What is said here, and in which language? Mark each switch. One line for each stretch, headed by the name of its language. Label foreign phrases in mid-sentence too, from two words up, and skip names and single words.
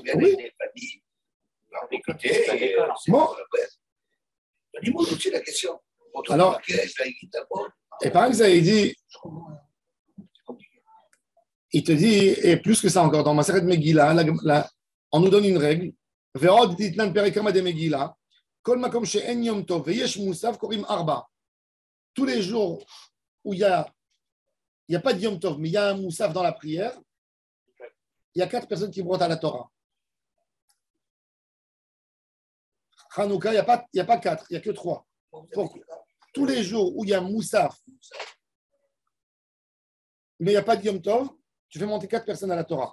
French: Des familles, écoutez, bon. Le limoud aussi, la question. Alors, et par exemple, il dit, il te dit, et plus que ça encore, dans Maseret Megillah, on nous donne une règle.
Hebrew: ועוד דתנן פרק קמא דמגילה, כל מקום שאין יום טוב, ויש מוסף קורין ארבעה.
French: Tous les jours où il y a pas de
Hebrew: יום טוב,
French: mais il y a un moussaf dans la prière, il y a 4 personnes qui brodent à la Torah. Hanouka, il n'y a pas 4, il n'y a que 3. Pourquoi? Tous les jours où il y a moussaf, mais il n'y a pas de
Hebrew: יום טוב,
French: tu fais monter 4 personnes à la Torah.